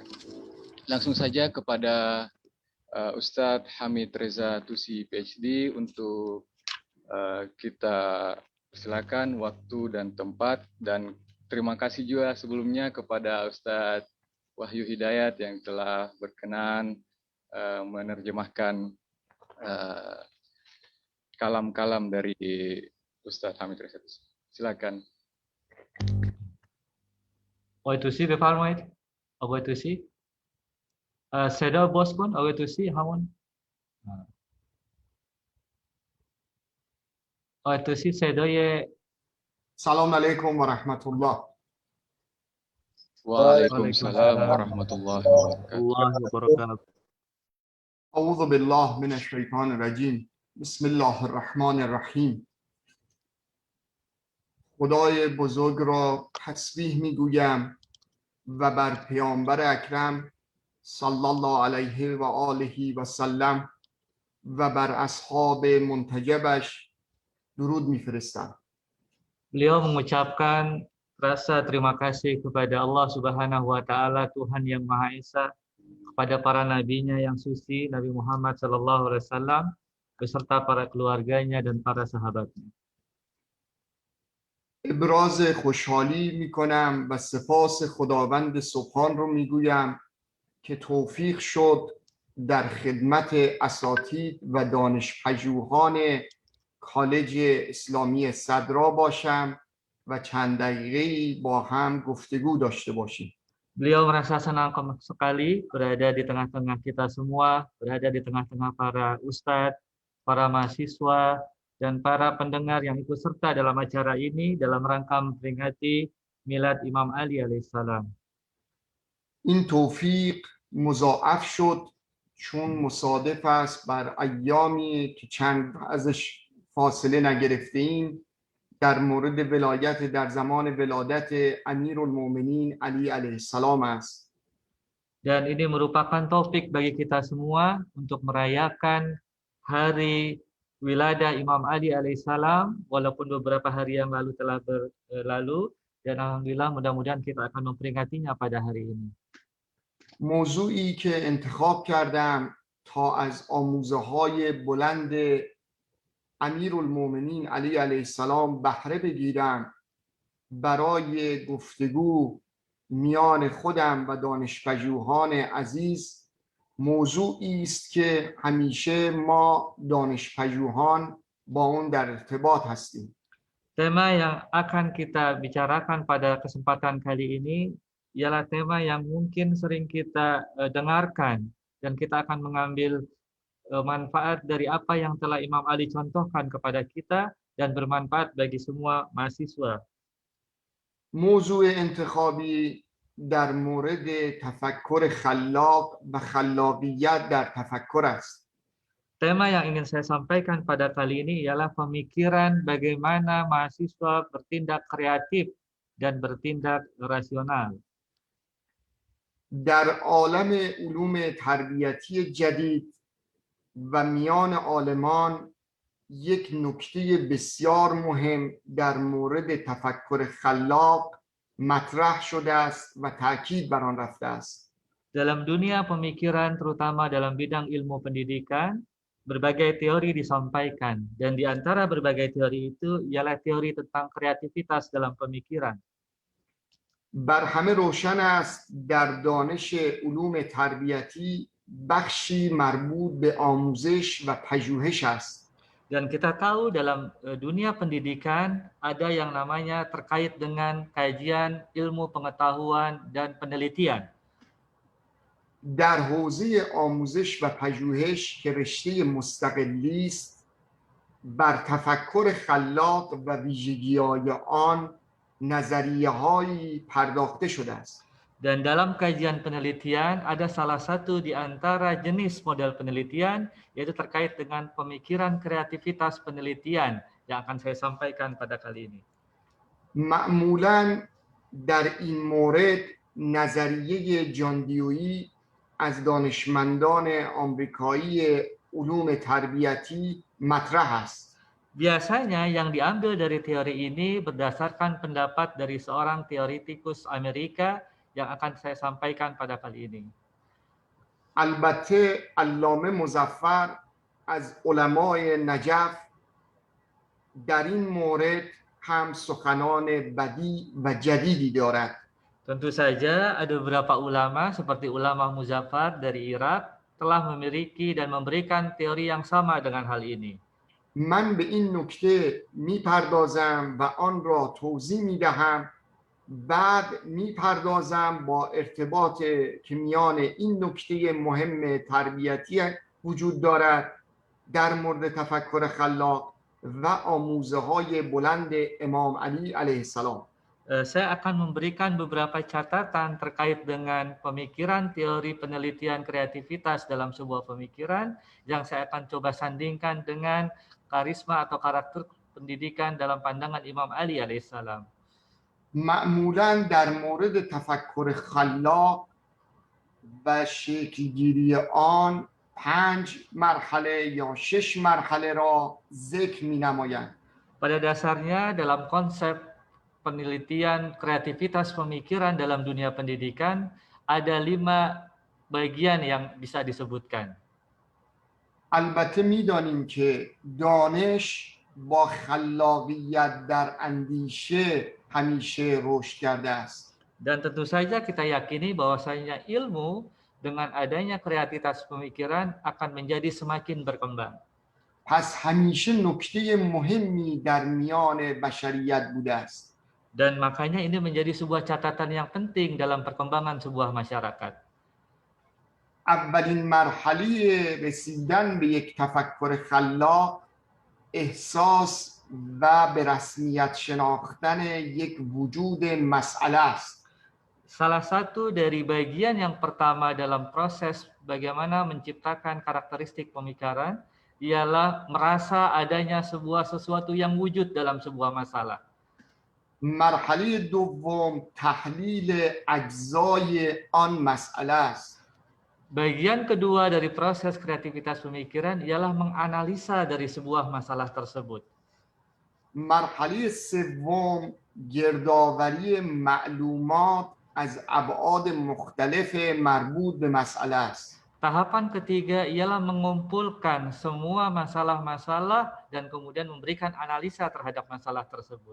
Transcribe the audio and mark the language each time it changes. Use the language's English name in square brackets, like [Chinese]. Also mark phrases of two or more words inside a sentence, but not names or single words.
[Indonesian] Langsung saja kepada Ustadz Hamid Reza Tusi, PhD, untuk kita silakan waktu dan tempat. Dan terima kasih juga sebelumnya kepada Ustadz Wahyu Hidayat yang telah berkenan menerjemahkan kalam-kalam dari Ustadz Hamid Reza Tusi. Silakan. Away to see بفرمایید. Away to see. [Persian] صدا باز کن. Away to see همون. Away to see صدای. [Arabic] سلام علیکم و رحمت الله. وعليكم السلام ورحمة الله وبركاته. اعوذ بالله من الشیطان الرجیم. بسم الله الرحمن الرحیم. [Persian] خدای بزرگ را تسبیح میگویم و بر پیامبر اکرم [Arabic] صلی الله علیه و آله و سلم [Persian] و بر اصحاب منتجبش درود میفرستم. [Indonesian] Beliau mengucapkan rasa terima kasih kepada Allah [Arabic] سبحانه وتعالى, [Indonesian] Tuhan yang Maha Esa, kepada para nabinya yang suci, Nabi Muhammad [Arabic] صلى الله عليه وسلم [Indonesian] beserta para keluarganya dan para sahabatnya. [Persian] ابراز خوشحالی میکنم و سپاس خداوند سبحان رو میگویم که توفیق شد در خدمت اساتید و دانشپژوهان کالج اسلامی صدرا باشم و چند دقیقه‌ای با هم گفتگو داشته باشیم. [Indonesian] Beliau merasa senang sekali berada di tengah-tengah kita semua, berada di tengah-tengah para ustadz, para mahasiswa, dan para pendengar yang ikut serta dalam acara ini dalam rangka memperingati milad Imam Ali alaihissalam. [Persian] این توفیق مضاعف شد چون مصادف است بر ایامی که چند ازش فاصله نگرفته ایم در مورد ولایت در زمان ولادت امیرالمومنین علی [Arabic] علیه السلام [Persian] است. [Indonesian] Dan ini merupakan taufik bagi kita semua untuk merayakan hari wiladah Imam Ali alaihissalam, walaupun beberapa hari yang lalu telah berlalu, dan alhamdulillah mudah-mudahan kita akan memperingatinya pada hari ini. [Persian] موضوعی که انتخاب کردم تا از آموزه‌های بلند امیرالمومنین علی [Arabic] علیه السلام [Persian] بهره بگیرم برای گفتگو میان خودم و دانشپژوهان عزیز موضوعی است که همیشه ما دانشپژوهان با اون در ارتباط هستیم. [Indonesian] Tema yang akan kita bicarakan pada kesempatan kali ini ialah tema yang mungkin sering kita dengarkan, dan kita akan mengambil manfaat dari apa yang telah Imam Ali contohkan kepada kita dan bermanfaat bagi semua mahasiswa. [Persian] موضوع انتخابی در مورد تفکر خلاق و خلاقیت در تفکر است. [Indonesian] Tema yang ingin saya sampaikan pada kali ini ialah pemikiran bagaimana mahasiswa bertindak kreatif dan bertindak rasional. [Persian] در عالم علوم تربیتی جدید و میان عالمان یک نکته بسیار مهم در مورد تفکر خلاق مطرح شده است و تاکید بر آن رفته است. [Indonesian] Dalam dunia pemikiran, terutama dalam bidang ilmu pendidikan, berbagai teori disampaikan, dan di antara berbagai teori itu ialah teori tentang kreativitas dalam pemikiran. [Persian] بر همه روشن است در دانش علوم تربیتی بخشی مربوط به آموزش و پژوهش است. [Indonesian] Dan kita tahu dalam dunia pendidikan ada yang namanya terkait dengan kajian, ilmu pengetahuan, dan penelitian. [Persian] در حوزه آموزش و پژوهش که رشته مستقلی است بر تفکر خلاق و ویژگی‌های آن نظریه‌هایی پرداخته شده است. [Indonesian] Dan dalam kajian penelitian ada salah satu di antara jenis model penelitian yaitu terkait dengan pemikiran kreativitas penelitian yang akan saya sampaikan pada kali ini. [Persian] معمولاً در این مورد نظریه جان دیویی از دانشمندان آمریکایی علوم تربیتی مطرح است. [Indonesian] Biasanya yang diambil dari teori ini berdasarkan pendapat dari seorang teoritikus Amerika yang akan saya sampaikan pada kali ini. [Persian] البته علامه مظفر از علمای نجف در این مورد هم سخنان بدیع و جدیدی دارد. [Indonesian] Tentu saja ada beberapa ulama seperti ulama Muzaffar dari Irak telah memiliki dan memberikan teori yang sama dengan hal ini. [Persian] من به این نکته میپردازم و آن را توضیح میدهم، بعد میپردازم با ارتباط که میان این نکته مهم تربیتی وجود دارد در مورد تفکر خلاق و آموزه های بلند امام علی [Arabic] علیه السلام. [Indonesian] Saya akan memberikan beberapa catatan terkait dengan pemikiran teori penelitian kreativitas dalam sebuah pemikiran yang saya akan coba sandingkan dengan karisma atau karakter pendidikan dalam pandangan Imam Ali alaihissalam. [Persian] معمولا در مورد تفکر خلاق و شکلگیری آن 5 مرحله یا 6 مرحله را ذکر می نمایند. [Indonesian] Pada dasarnya dalam konsep penelitian kreativitas pemikiran dalam dunia pendidikan ada 5 bagian yang bisa disebutkan. [Persian] البته می‌دانیم که دانش با خلاقیت در اندیشه همیشه رشد کرده است. [Indonesian] Dan tentu saja kita yakini bahwasanya ilmu dengan adanya kreativitas pemikiran akan menjadi semakin berkembang. [Persian] پس همیشه نکته مهمی در میان بشریت بوده است. [Indonesian] Dan makanya ini menjadi sebuah catatan yang penting dalam perkembangan sebuah masyarakat. [Persian] اولین مرحله رسیدن به یک تفکر خلاق احساس و به رسمیت شناختن یک وجود مسئله است. [Indonesian] Salah satu dari bagian yang pertama dalam proses bagaimana menciptakan karakteristik pemikiran ialah merasa adanya sebuah sesuatu yang wujud dalam sebuah masalah. [Persian] مرحله دوم تحلیل اجزای آن مسئله است. [Indonesian] Bagian kedua dari proses kreativitas pemikiran ialah menganalisa dari sebuah masalah tersebut. [Persian] مرحله سوم گردآوری معلومات از ابعاد مختلف مربوط به مسئله است. [Indonesian] Tahapan ketiga ialah mengumpulkan semua masalah-masalah dan kemudian memberikan analisa terhadap masalah tersebut.